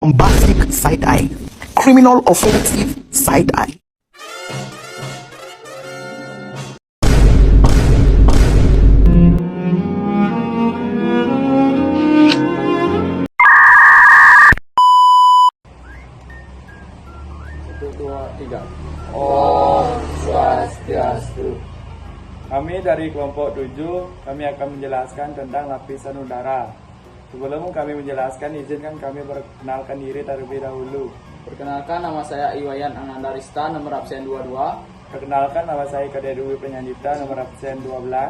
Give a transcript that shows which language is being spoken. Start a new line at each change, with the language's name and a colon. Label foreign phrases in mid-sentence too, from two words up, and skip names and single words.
English: bombastic side-eye, criminal offensive side-eye.
Indonesian: Satu, dua, tiga. Om Swastiastu. Kami dari kelompok 7, kami akan menjelaskan tentang lapisan udara. Sebelum kami menjelaskan, izinkan kami perkenalkan diri terlebih dahulu. Perkenalkan, nama saya Iwayan Ananda Rista, nomor absen 22. Perkenalkan, nama saya Kadek Dwi Penyandita, nomor absen 12.